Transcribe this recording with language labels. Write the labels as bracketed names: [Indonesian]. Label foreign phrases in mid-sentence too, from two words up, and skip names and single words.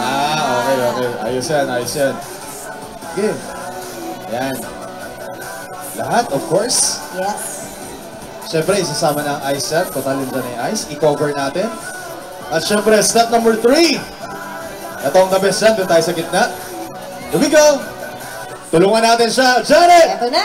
[Filipino] Okay. Ayos yan. Okay. Yan. Lahat, [English] of course. [Filipino] Yes. Siyempre, isasama na ang ice yan. Totalin dyan yung ice. I-cover natin. At siyempre, step number 3. Ito ang [English] the best [Filipino] yan. Doon tayo sa gitna. [English] Here we go. [Filipino] Tulungan natin siya. Janet! Ito na.